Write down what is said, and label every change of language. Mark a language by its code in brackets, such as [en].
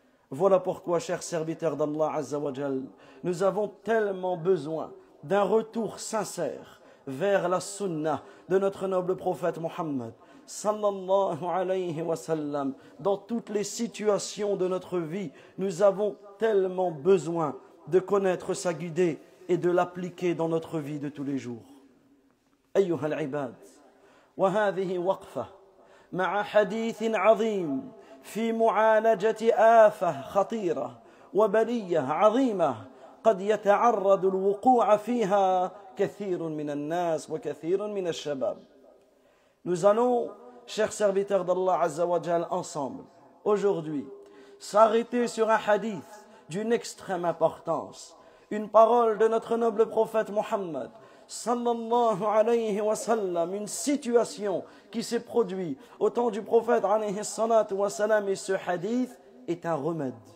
[fr] Voilà pourquoi, chers serviteurs d'Allah Azza wa Jal, nous avons tellement besoin d'un retour sincère vers la sunnah de notre noble prophète Mohammed sallallahu alayhi wa sallam. Dans toutes les situations de notre vie, nous avons tellement besoin de connaître sa guidée et de l'appliquer dans notre vie de tous les jours. [ar] أيها العباد وهذه وقفة مع حديث عظيم في معالجة آفة خطيرة وبلية عظيمة قد يتعرض الوقوع فيها كثير من الناس وكثير من الشباب. [fr] Nous allons, chers serviteurs d'Allah Azza wa Jal, ensemble, aujourd'hui, s'arrêter sur un hadith d'une extrême importance, une parole de notre noble prophète Mohammed sallallahu alayhi wa sallam, une situation qui s'est produite au temps du prophète alayhi salatu wa sallam, et ce hadith est un remède